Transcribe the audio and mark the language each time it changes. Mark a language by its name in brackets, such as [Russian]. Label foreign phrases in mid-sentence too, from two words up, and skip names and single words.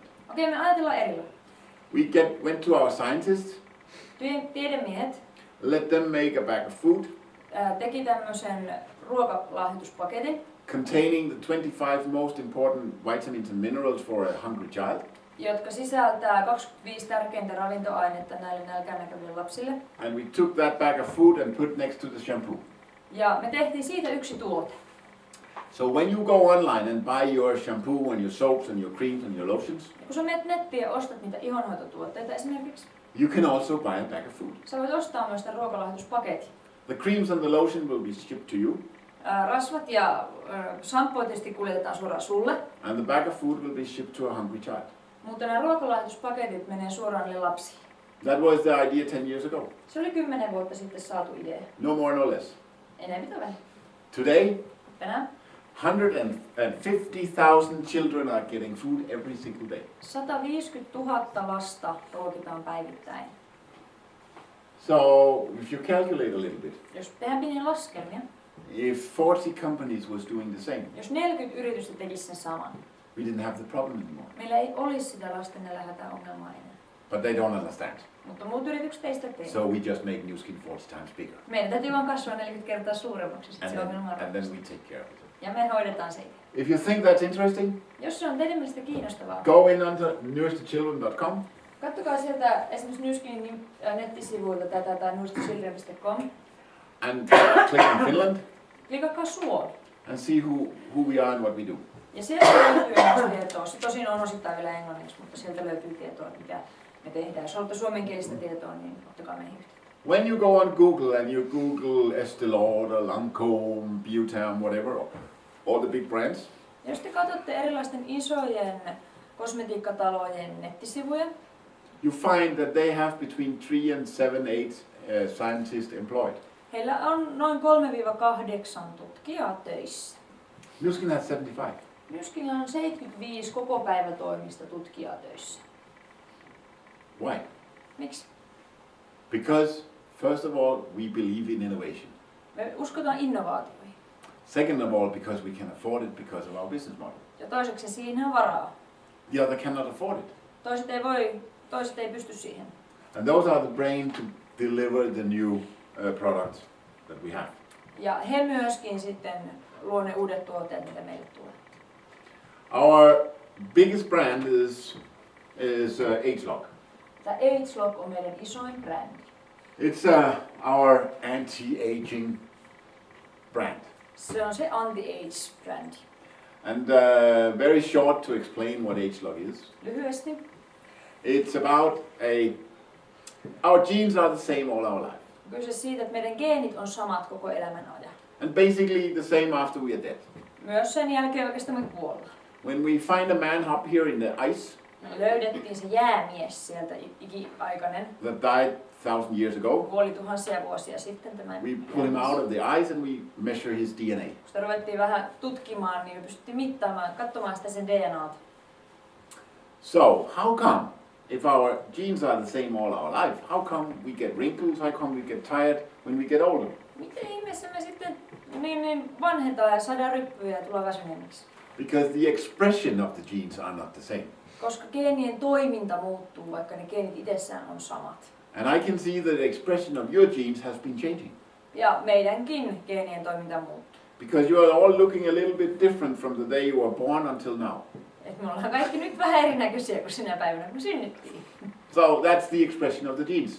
[Finnish] Okei, me ajatellaan erillä. [English] We went to our scientists, [Finnish] Tiedemiehet [English] let them make a bag of food [Finnish] teki tämmöisen ruokalahjoituspaketin, [English] containing the 25 most important vitamins and minerals for a hungry child. [Finnish] jotka sisältää 25 tärkeintä ravintoainetta näille nälkään näkeville lapsille. [English] And we took that bag of food and put next to the shampoo. [Finnish] Ja me tehtiin siitä yksi tuote. [English] So when you go online and buy your shampoo and your soaps and your creams and your lotions, [Finnish] Ja kun sä menet nettiin ja ostat niitä ihonhoitotuotteita esimerkiksi, [English] you can also buy a bag of food. [Finnish] sä voit ostaa myös tämän ruokalahjoituspaketin. [English] The creams and the lotion will be shipped to you, [Finnish] Rasvat ja shampoo tietysti kuljetetaan suoraan sulle, [English] and the bag of food will be shipped to a hungry child. [Finnish] mutta nämä ruokalahjoituspaketit menee suoraan niille lapsille. [English] That was the idea 10 years ago. [Finnish] Se oli 10 vuotta sitten saatu idea. [English] No more, no less. [Finnish] Enemmän tai vähemmän. [English] Today, [Finnish] Tänään [English] 150,000 children are getting food every single day. [Finnish] 150 000 lasta ruokitaan päivittäin. [English] So if you calculate a little bit, [Finnish] Jos tehdään pieniä laskelmia, [English] if 40 companies was doing the same, [Finnish] jos 40 yritystä tekisi sen saman, [English] we didn't have the problem anymore. [Finnish] meillä ei olisi sitä lasten nälänhätäongelmaa enää. [English] But they don't understand. [Finnish] Mutta muut yritykset ei sitä tee. [English] So we just make New Skin 40 times bigger. [Finnish] Meidän täytyy vaan kasvaa 40 kertaa suuremmaksi, sitten se ongelma [English] And then [Finnish] ratkaistaan. [English] we take care of it. [Finnish] Ja me hoidetaan se. [English] If you think that's interesting, [Finnish] Jos se on teidän mielestä kiinnostavaa, [English] go in onto newestechildren.com [Finnish] katsokaa sieltä esimerkiksi Newskinin nettisivuilta tätä tai newschildren.com. [English] and click on Finland [Finnish] Klikatkaa Suomi. [English] and see who we are and what we do. [Finnish] Ja sieltä löytyy myös tietoa. Se tosin on osittain vielä englanniksi, mutta sieltä löytyy tietoa, mitä me tehdään. Jos haluatte suomenkielistä tietoa, niin ottakaa meihin yhteyttä. [English] When you go on Google and you Google Estée Lauder, Lancome, Beautam, whatever, all the big brands, [Finnish] Jos te katsotte erilaisten isojen kosmetiikkatalojen nettisivuja, [English] you find that they have between 3 and 7, 8 scientists employed. [Finnish] heillä on noin 3-8 tutkijaa töissä. [English] New Skin has 75. [Finnish] Newskillä on 75 kokopäivätoimista tutkijaa töissä. [English] Why? [Finnish] Miksi? [English] Because, first of all, we believe in innovation. [Finnish] Me uskotaan innovaatioihin. [English] Second of all, because we can afford it because of our business model. [Finnish] Ja toiseksi siihen on varaa. [English] The other cannot afford it. [Finnish] Toiset ei pysty siihen. [English] And those are the brain to deliver the new products that we have. [Finnish] Ja he myöskin sitten luo ne uudet tuotteet, mitä meille tulee. [English] Our biggest brand is ageLock. [Finnish] Tämä ageLock on meidän isoin brändi. [English] It's our anti-aging brand. [Finnish] Se on se anti-age brändi. [English] And very short to explain what ageLock is. [Finnish] Lyhyesti. [English] It's about our genes are the same all our life. [Finnish] Kyse siitä, että meidän geenit on samat koko elämän ajan. [English] And basically the same after we are dead. [Finnish] Myös sen jälkeen oikeastaan me kuollaan. [English] When we find a man up here in the ice [Finnish] Me löydettiin se jäämies sieltä ikiaikainen. [English] that died 1,000 years ago, [Finnish] Kuoli tuhansia vuosia sitten tämä [English] we pull him out of the ice and we measure his DNA. [Finnish] Kun sitä ruvettiin vähän tutkimaan, niin me pystyttiin mittaamaan, katsomaan sitä sen DNAta. [English] So, how come, if our genes are the same all our life, how come we get wrinkles, how come we get tired when we get older? [Finnish] Miten ihmeessä me sitten niin vanhentaa ja saadaan ryppyjä ja tullaan väsyneemmiksi? [English] Because the expression of the genes are not the same. [Finnish] Koska geenien toiminta muuttuu, vaikka ne geenit itsessään on samat. [English] And I can see that the expression of your genes has been changing. [Finnish] Ja meidänkin geenien toiminta muuttuu. [English] Because you are all looking a little bit different from the day you were born until now. [Finnish] Et me ollaan kaikki nyt vähän erinäköisiä kuin sinä päivänä, kun synnyttiin. [English] So that's the expression of the genes.